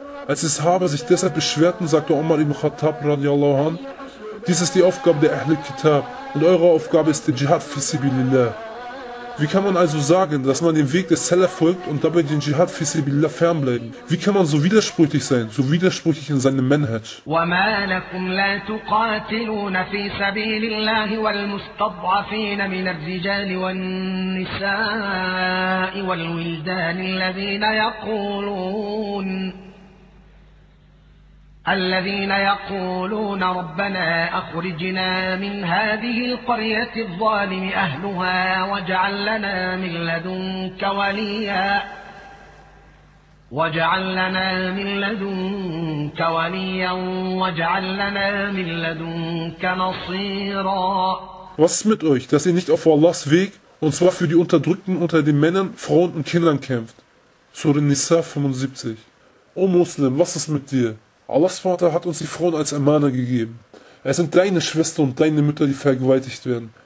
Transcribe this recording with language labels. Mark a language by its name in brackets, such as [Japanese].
[German] Als die Sahaba sich deshalb beschwerten, sagte Omar ibn Khattab radiallahu an, dies ist die Aufgabe der Ahl al-Kitab und eure Aufgabe ist der Dschihad fi sabilillah. Wie kann man also sagen, dass man dem Weg des Salaf folgt und dabei den Dschihad fi sabilillah fernbleiben? Wie kann man so widersprüchlich sein, so widersprüchlich in seinem Manhaj? [Arabic] وَمَا لَكُمْ لَا تُقَاتِلُونَ فِي سَبِيلِ اللَّهِ وَالْمُسْتَضْعَفِينَ مِنَ الرِّجَالِ وَالنِّسَاءِ وَالْوِلْدَانِ الَّذِينَ يَقُولُونَ الذين يقولون ربنا أخرجنا من هذه القرية الظالم أهلها واجعل لنا من لدنك وليا واجعل لنا من لدنك نصيرا. [German] Was ist mit euch, dass ihr nicht auf Allahs Weg, und zwar für die Unterdrückten unter den Männern, Frauen und Kindern kämpft? Surah Nisa 75. O Muslim, was ist mit dir? Allahs Vater hat uns die Frauen als Amana gegeben. Es sind deine Schwester und deine Mütter, die vergewaltigt werden.